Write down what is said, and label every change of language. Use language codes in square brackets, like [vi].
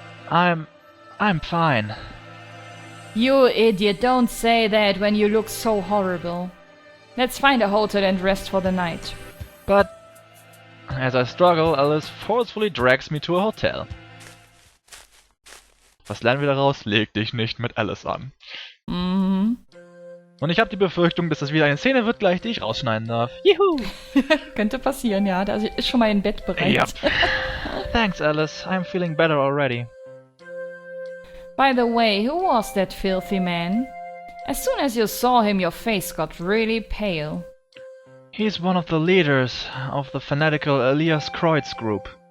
[en] I'm fine. You idiot, don't say that when you look so horrible. Let's find a hotel and rest for the night. But as I struggle, Alice forcefully drags me to a hotel. [de] Was lernen wir daraus? Leg dich nicht mit Alice an. Mhm. Und ich habe die Befürchtung, dass das wieder eine Szene wird, gleich die ich rausschneiden darf. Juhu! Könnte passieren, ja. Da ist schon mal im Bett bereit. [en] Yep. Thanks, Alice. I'm feeling better already. By the way, who was that filthy man? As soon as you saw him, your face got really pale. He's one of the leaders of the fanatical Elias Kreutz group.